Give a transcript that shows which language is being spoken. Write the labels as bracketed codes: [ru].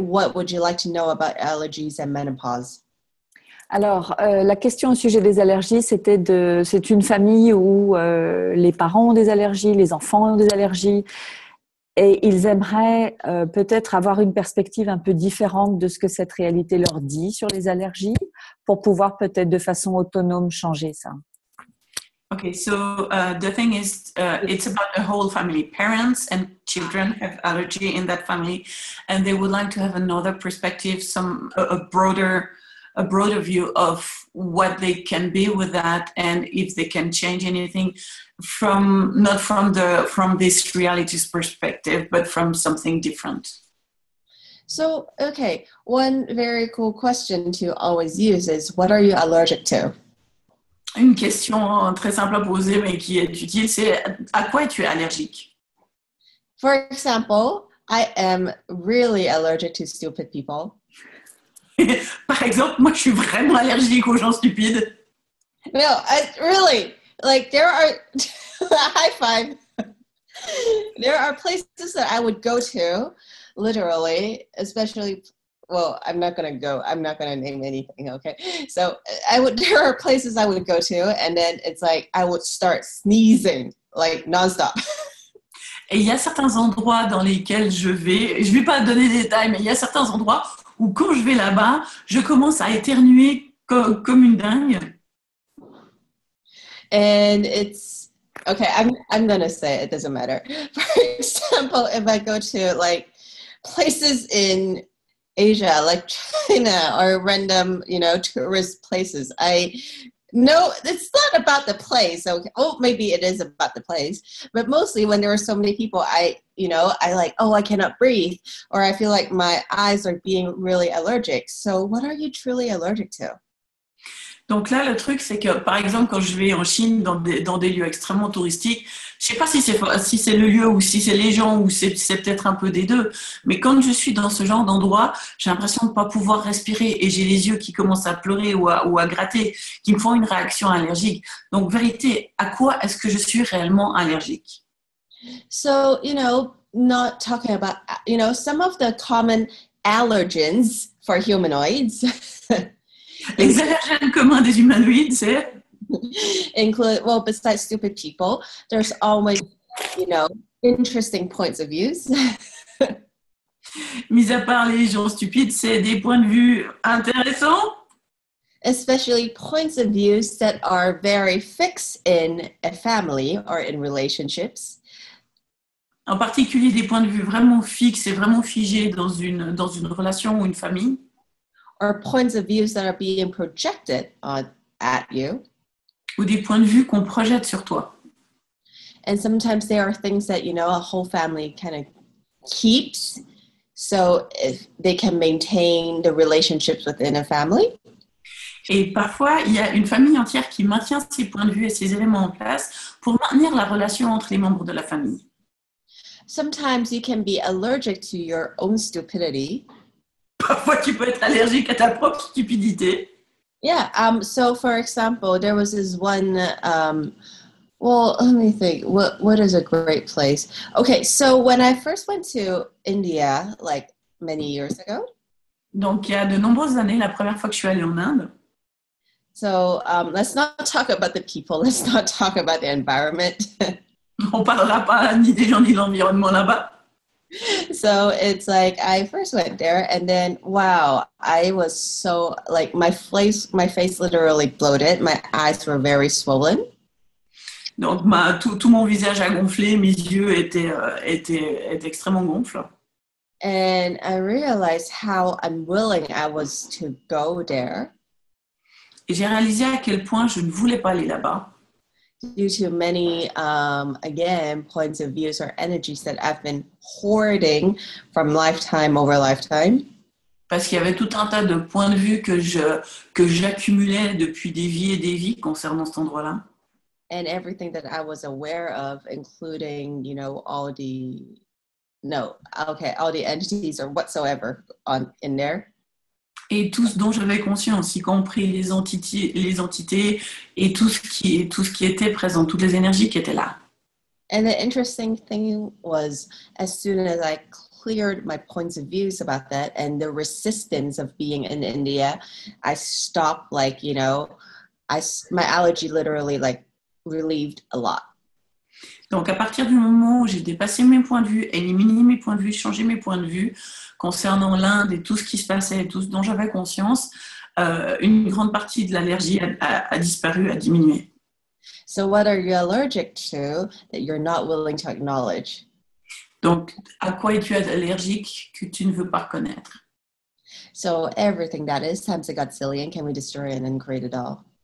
[en] What would you like to know about allergies and menopause? [fr] Alors, la question au sujet des allergies, c'est une famille où les parents ont des allergies, les enfants ont des allergies. Et ils aimeraient peut-être avoir une perspective un peu différente de ce que cette réalité leur dit sur les allergies pour pouvoir peut-être de façon autonome changer ça. [en] Okay, so the thing is, it's about the whole family. Parents and children have allergy in that family, and they would like to have another perspective, a broader view of what they can be with that, and if they can change anything not from this reality's perspective, but from something different. So, okay, one very cool question to always use is, what are you allergic to? [fr] Une question très simple à poser, mais qui est utile, c'est à quoi es-tu allergique? [en] For example, I am really allergic to stupid people. [fr] Par exemple, moi, je suis vraiment allergique aux gens stupides. [en] No, really, like there are, high five. There are places that I would go to, literally, especially, well, I'm not going to name anything, okay? So there are places I would go to, and then it's like, I would start sneezing, like nonstop. [fr] Et il y a certains endroits dans lesquels je vais pas donner des détails, mais il y a certains endroits où quand je vais là-bas, je commence à éternuer comme une dingue. [en] And it's, okay, I'm going to say it doesn't matter. For example, if I go to like places in Asia, like China or random, tourist places, no, it's not about the place. Okay. Oh, maybe it is about the place, but mostly when there are so many people, I like, I cannot breathe, or I feel like my eyes are being really allergic. So what are you truly allergic to? [fr] Donc là, le truc, c'est que, par exemple, quand je vais en Chine, dans des lieux extrêmement touristiques, je sais pas si c'est le lieu ou si c'est les gens ou c'est peut-être un peu des deux, mais quand je suis dans ce genre d'endroit, j'ai l'impression de pas pouvoir respirer et j'ai les yeux qui commencent à pleurer ou à gratter, qui me font une réaction allergique. Donc, vérité, à quoi est-ce que je suis réellement allergique? [en] So, not talking about, some of the common allergens for humanoids. [fr] Les allergènes communs des humanoïdes, c'est [en] include, well, besides stupid people, there's always, interesting points of views. [fr] Mis à part les gens stupides, c'est des points de vue intéressants. [en] Especially points of views that are very fixed in a family or in relationships. [fr] En particulier des points de vue vraiment fixes et vraiment figés dans une relation ou une famille. [en] Or points of views that are being projected at you. [fr] Ou des points de vue qu'on projette sur toi. [en] And sometimes there are things that, a whole family kind of keeps, so if they can maintain the relationships within a family. [fr] Et parfois, il y a une famille entière qui maintient ces points de vue et ces éléments en place pour maintenir la relation entre les membres de la famille. [en] Sometimes you can be allergic to your own stupidity. [fr] Parfois, tu peux être allergique à ta propre stupidité. [en] Yeah. So for example, there was this one, well, let me think. What is a great place? Okay, so when I first went to India, like many years ago. [fr] Donc, il y a de nombreuses années, la première fois que je suis allée en Inde, [en] So let's not talk about the people. Let's not talk about the environment. [fr] on parlera pas ni des gens ni de l'environnement là-bas. [en] So it's like I first went there, and then wow, I was so like my face literally bloated. My eyes were very swollen. [fr] Donc, tout mon visage a gonflé, mes yeux étaient extrêmement gonfles. [en] And I realized how unwilling I was to go there [fr] Et j'ai réalisé à quel point je ne voulais pas aller là-bas. [en] due to many, again, points of views or energies that I've been hoarding from lifetime over lifetime. [fr] Parce qu'il y avait tout un tas de points de vue que j'accumulais depuis des vies et des vies concernant cet endroit-là. [en] And everything that I was aware of, including, you know, all the entities or whatsoever in there. [fr] Et tout ce dont j'avais conscience, y compris les entités et tout ce qui était présent, toutes les énergies qui étaient là. [en] And the interesting thing was, as soon as I cleared my points of views about that and the resistance of being in India, I stopped, like, you know, my allergy literally like relieved a lot. [fr] Donc, à partir du moment où j'ai dépassé mes points de vue, éliminé mes points de vue, changé mes points de vue concernant l'Inde et tout ce qui se passait, tout ce dont j'avais conscience, une grande partie de l'allergie a disparu, a diminué. [en] So what are you allergic to that you're not willing to acknowledge? [fr] Donc, à quoi es-tu allergique que tu ne veux pas reconnaître? [en] So everything that is times a godzillion, can we destroy it and create it all?